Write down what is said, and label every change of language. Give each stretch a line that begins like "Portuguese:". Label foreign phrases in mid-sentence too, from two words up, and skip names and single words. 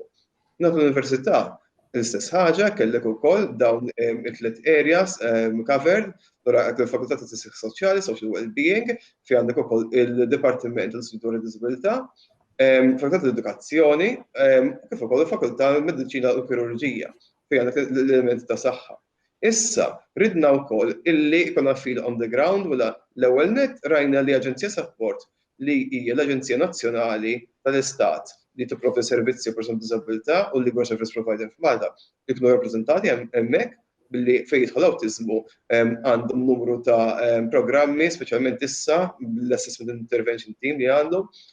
Maltese: Nagħtu l-Università l-istess ħaġa kellek ukoll dawn it-tliet
English: areas covered
Maltese: dwar il-Fakultà ta' Tisħiħ Soċjali, Social Wellbeing, fi għandek ukoll il-Dipartiment tal-Istitut tad-Diżabilità, Fakultà tal-Edukazzjoni, kif ukoll il-Fakultà tal-Mediċina u Kirurġija, fi għandek l-elementi ta' saħħa. Issa ridna wkoll illi jkollna
English: feel on the ground
Maltese: wara l-ewwel nett rajna li Aġenzija Support li hija l-Aġenzija Nazzjonali tal-Istat li tipprovdi servizzi persuni b'diżabilità u l-
English: Legal Service Provider
Maltese: f'Malta li kienu rappreżentati hemmhekk billi fejn jidħol awtiżmu għandhom numru ta' programmi, speċjalment issa l-Assessment Intervention Team li għandhom.